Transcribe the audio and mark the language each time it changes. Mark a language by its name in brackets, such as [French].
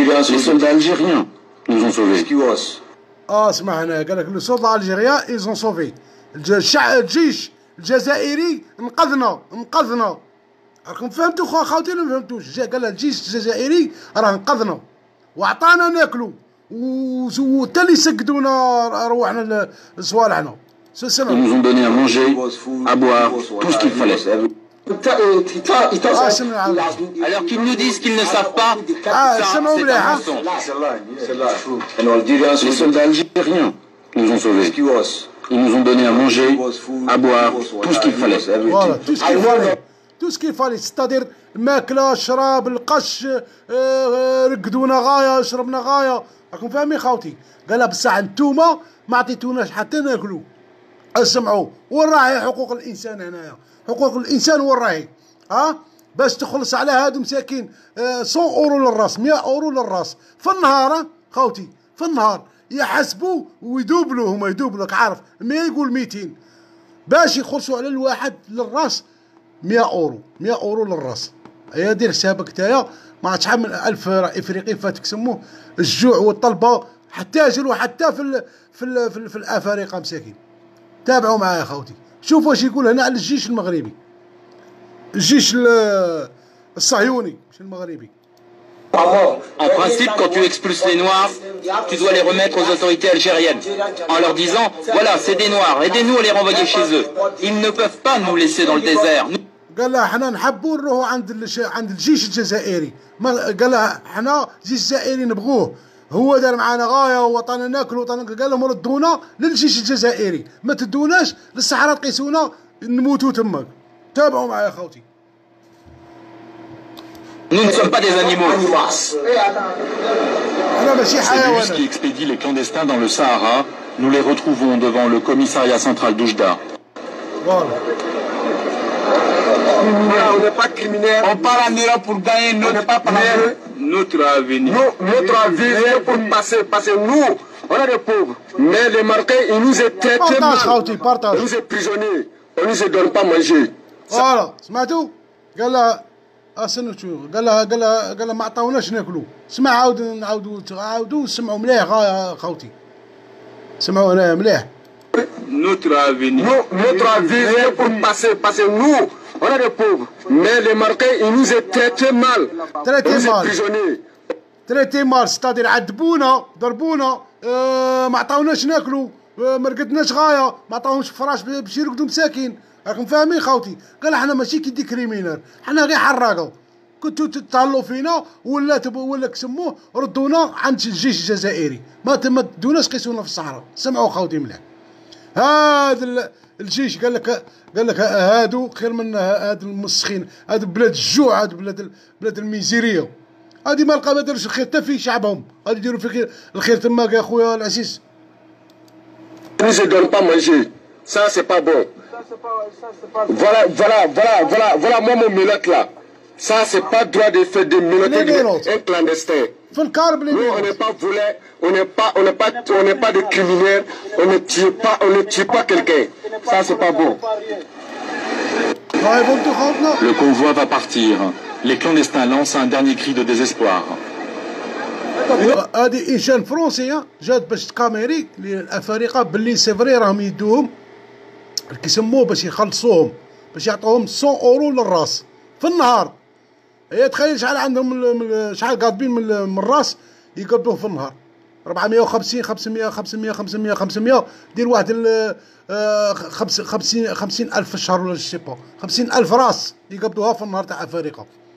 [French] Les soldats algériens nous ont sauvés. [Arabic] اسمع هنا قال لك لو سولدا الجيريا ايزون سوفي، الجيش الجزائري انقذنا. راكم فهمتوا خاوتي ولا ما فهمتوش؟ قال الجيش الجزائري راه انقذنا وعطانا ناكلوا وتا اللي سقدونا رواحنا لصوالحنا. [French] Ils nous ont donné à manger, à boire, tout ce qu'il fallait. Alors qu'ils nous disent qu'ils ne savent pas, ça c'est un mensonge. Les soldats algériens nous ont sauvés. Ils nous ont donné à manger, à boire, tout ce qu'il fallait. Voilà, tout ce qu'il fallait, c'est-à-dire [Arabic] الماكله، الشراب، القش، رقدونا غايه، شربنا غايه. راكم فاهمين خاوتي؟ قالها بصح نتوما ما عطيتوناش حتى ناكلوا. اسمعوا، وين راهي حقوق الانسان هنايا؟ حقوق الانسان وين راهي؟ باش تخلص على هادو مساكين 100 اورو للراس، 100 اورو للراس في النهار. خوتي في النهار يحسبوا ويدوبلوا، هما يدوبلوا عارف، ما يقول 200 باش يخلصوا على الواحد للراس 100 اورو، 100 اورو للراس. هي دير حسابك نتايا ما شحال من 1000 افريقي فاتك سموه الجوع والطلبه، حتى هاجروا حتى في الافارقه مساكين. تابعوا معايا يا خوتي، شوفوا واش يقول هنا على الجيش المغربي، الجيش الصهيوني مش المغربي. [French] En principe, quand tu expulses les Noirs, tu dois les remettre aux autorités algériennes, en leur disant, voilà, c'est des Noirs, aidez-nous à les renvoyer chez eux. Ils ne peuvent pas nous laisser dans le désert. [Arabic] قال لها حنا نحبوا نروحوا عند الجيش الجزائري، قال لها حنا الجيش الجزائري نبغوه، هو دار معانا غايه وطنا ناكل قال لهم ردونا للجيش الجزائري، ما تدوناش للصحراء تقيسونا نموتوا تماك. تابعوا معايا خوتي. [French] Nous ne sommes pas des animaux. Ces bus qui expédient les clandestins dans le Sahara, nous les retrouvons devant le commissariat central d'Oujda. Voilà. On n'est pas criminels. On part en Europe pour gagner notre avenir. Notre avenir pour passer nous, on est des pauvres. Mais les Marocains, ils nous ont traités mal. Ils nous ont prisonniers. On ne nous donne pas manger. Voilà. [Arabic] سمعتوا؟ قال لها اسنتو، قال لها ما عطاوناش ناكلوا. اسمع عاودوا سمعوا مليح خوتي. سمعوا هنايا مليح. [French] Notre avenir pour passer nous, on est des pauvres. Mais les Marocains, ils nous ont traités mal. Ils nous ont prisonniers. [Arabic] تريتي مال، ستادير عذبونا ضربونا، ما عطاوناش ناكلوا، ما رقدناش غايه، ما عطاوهمش فراش باش يرقدوا مساكين. راكم فاهمين خوتي؟ قال حنا ماشي كي كريمينال، حنا غير حراقه، كنتو تتهلوا فينا ولا كسموه ردونا عند الجيش الجزائري، ما تدوناش قيسونا في الصحراء. سمعوا خوتي مليح، هذا الجيش قال لك هادو خير من هاد المسخين، هاد بلاد الجوع، هاد بلاد الميزيريه، هادي ما لقى ما داروش الخير حتى في شعبهم، غادي يديروا في الخير تماك يا خويا العزيز. [French] Ils ne se donnent pas manger. Ça, c'est pas bon. Voilà, moi, mon mélote là. Ça, c'est pas droit de faire des mélotes un clandestin. Nous, on n'est pas volés, on n'est pas des criminels, on ne tue pas quelqu'un. Ça, c'est pas bon. Le convoi va partir. Les clandestins lancent un dernier cri de désespoir. [Arabic] هذه إنشان فرنسية جات باش تكاميري للأفارقة باللي سي فري راهم يدوهم كيسموه باش يخلصوهم، باش يعطوهم 100 أورو للراس في النهار. هي تخيل شحال عندهم شحال قاطبين من الراس يقبضوه في النهار، 450 500 دير واحد 50,000 في الشهر ولا شي با 50,000 راس يقبضوها في النهار تاع أفارقة.